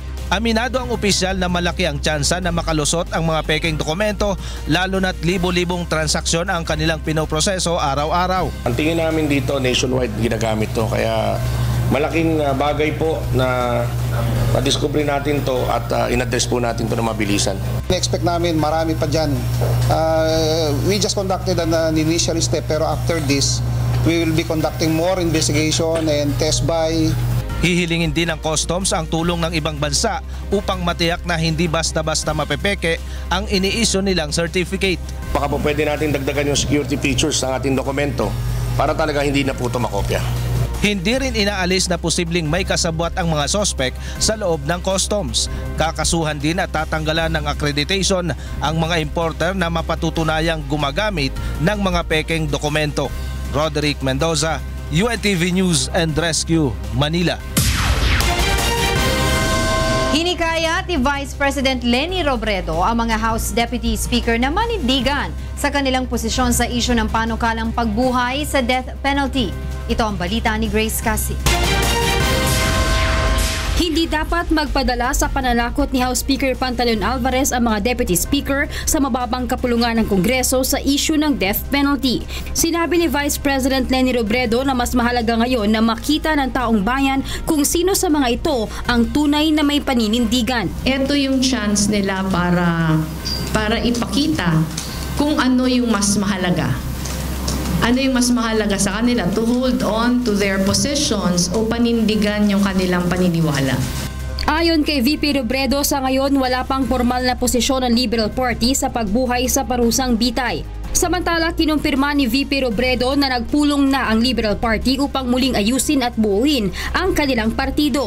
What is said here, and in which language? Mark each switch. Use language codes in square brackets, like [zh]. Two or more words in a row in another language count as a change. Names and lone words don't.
[tl] Aminado ang opisyal na malaki ang tsansa na makalusot ang mga peking dokumento lalo na't libo-libong transaksyon ang kanilang pinoproseso araw-araw. Ang tingin namin dito, nationwide ginagamit to, kaya malaking bagay po na ma-discover natin to at in-address po natin to na mabilisan. I-expect namin marami pa dyan. [en] We just conducted an initial step pero after this, we will be conducting more investigation and test buy. [tl] Hihilingin din ng Customs ang tulong ng ibang bansa upang matiyak na hindi basta-basta mapepeke ang ini-issue nilang certificate. Baka po pwede natin dagdagan yung [en] security features [tl] ng ating dokumento para talaga hindi na po ito makopya. Hindi rin inaalis na posibleng may kasabwat ang mga sospek sa loob ng Customs. Kakasuhan din at tatanggalan ng accreditation ang mga importer na mapatutunayang gumagamit ng mga pekeng dokumento. Roderick Mendoza, UNTV News and Rescue, Manila. Hinikayat ni Vice President Leni Robredo ang mga House Deputy Speaker na manindigan sa kanilang posisyon sa isyu ng panukalang pagbuhay sa death penalty. Ito ang balita ni Grace Cassie. Hindi dapat magpadala sa pananakot ni House Speaker Pantaleon Alvarez ang mga Deputy Speaker sa mababang kapulungan ng Kongreso sa issue ng [en] death penalty. [tl] Sinabi ni Vice President Leni Robredo na mas mahalaga ngayon na makita ng taong bayan kung sino sa mga ito ang tunay na may paninindigan. Ito yung chance nila para ipakita kung ano yung mas mahalaga. Ano yung mas mahalaga sa kanila, [en] to hold on to their positions [tl] o panindigan yung kanilang paniniwala. Ayon kay VP Robredo, sa ngayon wala pang formal na posisyon ng Liberal Party sa pagbuhay sa parusang bitay. Samantala, kinumpirma ni VP Robredo na nagpulong na ang Liberal Party upang muling ayusin at buuin ang kanilang partido.